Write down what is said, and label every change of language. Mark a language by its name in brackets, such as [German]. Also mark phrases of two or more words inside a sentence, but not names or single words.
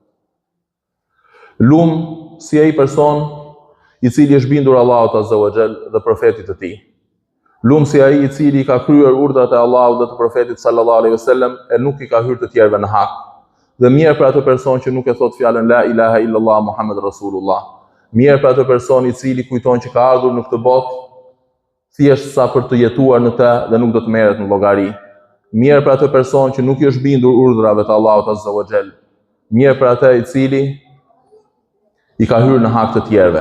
[Albanian] Lum si ai person i cili është bindur Allahut [Arabic] عز وجل [Albanian] dhe profetit të tij. Lum si ai i cili ka kryer urdhrat e Allahut dhe të profetit [Arabic] صلى الله عليه وسلم [Albanian] e nuk i ka hyrë të tjerëve në hak. Dhe mirë për atë person që nuk e thot fjalën [Arabic] لا إله إلا الله محمد رسول الله. [Albanian] Mirë për atë person i cili kujton që ka ardhur në këtë botë thjesht sa për të jetuar në të dhe nuk do të merret në llogari. Mirë për atë person që nuk i është bindur urdhrave të Allahut [Arabic] عز وجل. [Albanian] Mirë për atë i cili i ka hyrë në hak të tjerëve.